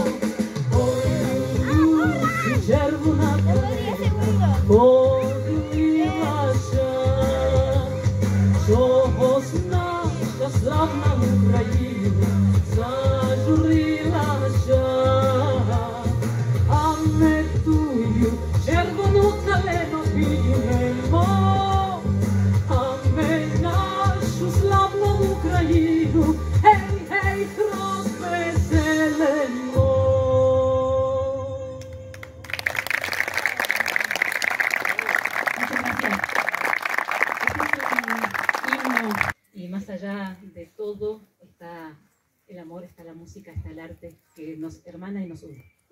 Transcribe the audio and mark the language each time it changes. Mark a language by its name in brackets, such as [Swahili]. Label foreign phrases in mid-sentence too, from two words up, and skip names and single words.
[Ukrainian] Червона калина похилилася, чогось наша славна Україна зажурилася, а ми тую червону калину піднімемо, а ми нашу славну Україну гей, гей, розвеселимо. [Spanish] Y más allá de todo está el amor, está la música, está el arte que nos hermana y nos une.